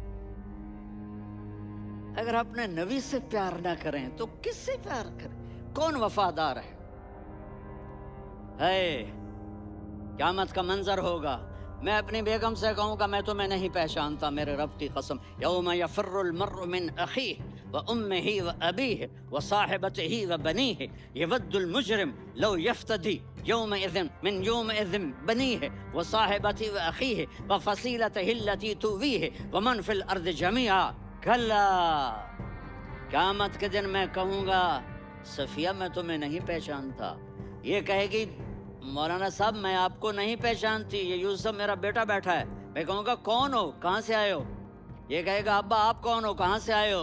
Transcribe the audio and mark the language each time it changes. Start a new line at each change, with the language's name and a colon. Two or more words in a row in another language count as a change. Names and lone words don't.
Hindi: अगर अपने नबी से प्यार ना करें तो किससे प्यार करें? कौन वफादार है? क़यामत का मंजर होगा, मैं अपनी बेगम से कहूँगा मैं तुम्हें नहीं पहचानता, मेरे रब की कसम।
Arabic: يوم يفر المرء من أخيه وأمه وأبيه وصاحبته وبنيه يود المجرم لو يفتدي يومئذ من يومئذ بنيه وصاحبته وأخيه وفصيلته التي تؤويه ومن في الأرض جميعا. كلا,
Hindi: क़यामत के दिन मैं कहूँगा सफिया मैं तुम्हें नहीं पहचानता। ये कहेगी मौलाना साहब मैं आपको नहीं पहचानती, ये यूसुफ मेरा बेटा बैठा है। मैं कहूँगा कौन हो, कहाँ से आए हो? ये कहेगा अब्बा आप कौन हो, कहाँ से आए हो?